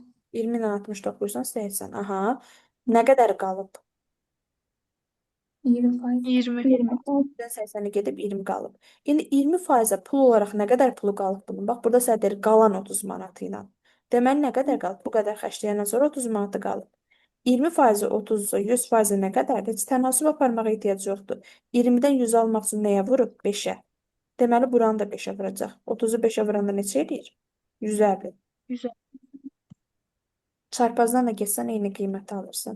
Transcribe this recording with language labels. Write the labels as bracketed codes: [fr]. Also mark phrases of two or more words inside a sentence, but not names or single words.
[az] 20 ilə 60 toplayırsan 80. Aha. Nə qədər qalıb? 20 faiz. 20. 20. 80-i gedib 20 qalıb. İndi 20%-ə pul olaraq nə qədər pulu qalıb bunun? Bax, burada sənə deyir qalan 30 manatı ilə. Deməli, nə qədər qalıb? Bu qədər xərcləyəndən sonra 30 manatı qalıb. 20%-i 30-sa, 100%-i nə qədərdir? Heç tənasüb aparmağa ehtiyac yoxdur. 20-dən 100 almaq üçün nəyə vurub? 5-ə. Deməli, buranı da 5-ə vuracaq. 30-u 5-ə vuranda neçə edir? 150. 100. Çarpazdan da getsən eyni qiyməti alırsan.